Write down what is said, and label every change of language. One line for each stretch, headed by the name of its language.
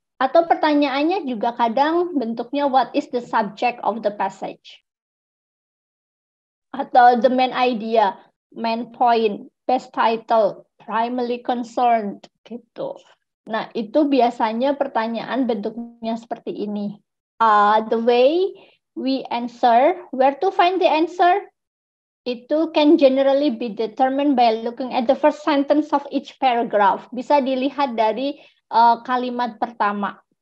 Indonesian: Atau pertanyaannya juga kadang bentuknya what is the subject of the passage?
English: Atau the main idea, main point, best title, primarily concerned gitu.
Indonesian: Nah, itu biasanya pertanyaan bentuknya seperti ini.
English: The way we answer, where to find the answer? Itu can generally be determined by looking at the first sentence of each paragraph.
Indonesian: Bisa dilihat dari kalimat pertama.